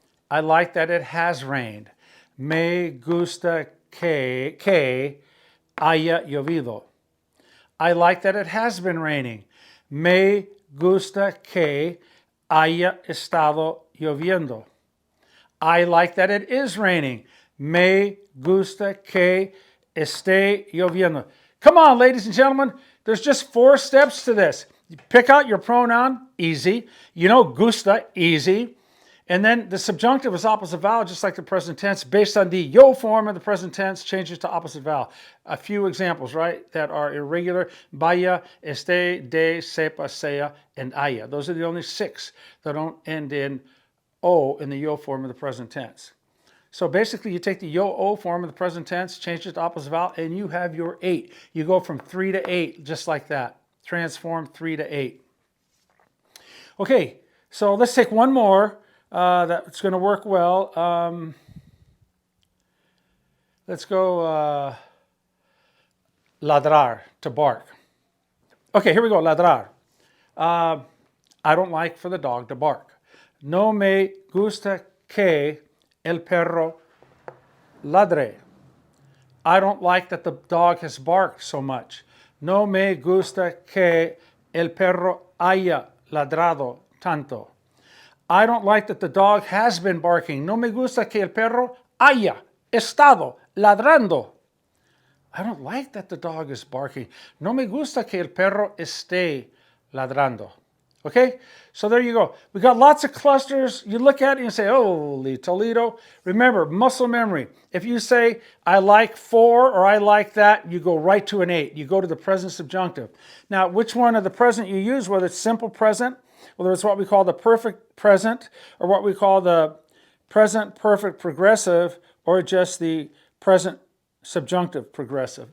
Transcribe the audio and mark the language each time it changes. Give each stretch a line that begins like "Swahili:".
English: I like that it has rained.
Spanish: Me gusta que haya llovido.
English: I like that it has been raining.
Spanish: Me gusta que haya estado lloviendo.
English: I like that it is raining.
Spanish: Me gusta que esté lloviendo.
English: Come on, ladies and gentlemen. There's just 4 steps to this. You pick out your pronoun, easy. You know gusta, easy. And then the subjunctive is opposite vowel, just like the present tense. Based on the yo form of the present tense, changes to opposite vowel. A few examples, right, that are irregular. Vaya, esté, de, sepa, sea, and haya. Those are the only 6 that don't end in o in the yo form of the present tense. So basically, you take the yo-o form of the present tense, change it to opposite vowel, and you have your 8. You go from 3 to 8, just like that. Transform 3 to 8. Okay, so let's take one more. That's going to work well. Let's go ladrar, to bark. Okay, here we go, ladrar. I don't like for the dog to bark.
Spanish: No me gusta que el perro ladre.
English: I don't like that the dog has barked so much.
Spanish: No me gusta que el perro haya ladrado tanto.
English: I don't like that the dog has been barking.
Spanish: No me gusta que el perro haya estado ladrando.
English: I don't like that the dog is barking.
Spanish: No me gusta que el perro esté ladrando.
English: Okay? So there you go. We got lots of clusters. You look at it and you say, holy Toledo. Remember, muscle memory. If you say, I like for or I like that, you go right to an 8. You go to the present subjunctive. Now, which one of the present you use, whether it's simple present, whether it's what we call the perfect present, or what we call the present perfect progressive, or just the present subjunctive progressive.